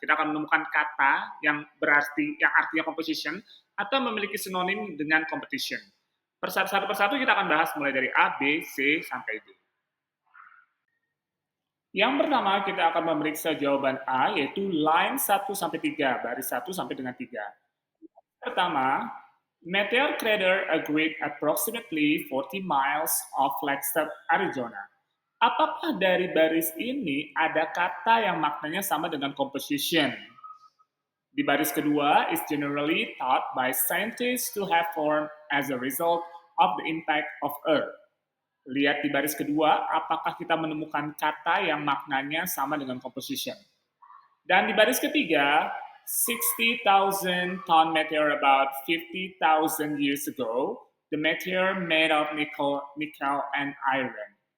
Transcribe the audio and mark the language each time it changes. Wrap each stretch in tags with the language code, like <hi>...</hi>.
<id>Kita akan menemukan kata yang artinya composition atau memiliki sinonim dengan competition. Satu persatu kita akan bahas mulai dari A, B, C, sampai D. Yang pertama, kita akan memeriksa jawaban A, yaitu line 1 sampai 3, baris 1 sampai dengan 3. Pertama,</id> <en>meteor crater agreed approximately 40 miles of Flagstaff, Arizona.</en> <id>Apakah dari baris ini ada kata yang maknanya sama dengan composition? Di baris kedua,</id> <en>is generally thought by scientists to have formed as a result of the impact of Earth.</en> <id>Lihat di baris kedua, apakah kita menemukan kata yang maknanya sama dengan composition. Dan di baris ketiga,</id> <en>60,000 ton meteor about 50,000 years ago, the meteor made of nickel and iron.</en>